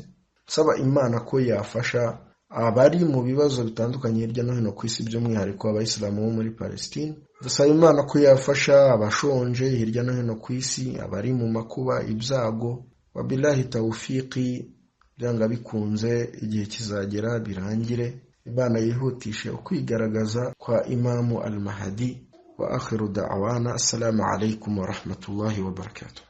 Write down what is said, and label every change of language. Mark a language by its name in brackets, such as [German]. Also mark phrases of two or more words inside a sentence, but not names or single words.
[Kinyarwanda] Saba Imana ko yafasha abari mu bibazo bitandukanye hirya no hino ku isi, by'umwihariko abayisilamu bo muri Palestine. Ndasaba Imana ko yafasha abashonje hirya no hino ku isi, abari mu makuba, ibyago. [Arabic] وبالله التوفيق, [Kinyarwanda] byanga bikunze igihe kizagera birangire, Imana yihutishe ukwigaragaza kwa Imamu al-Mahdi. [Arabic] وآخر دعوانا، السلام عليكم ورحمة الله وبركاته.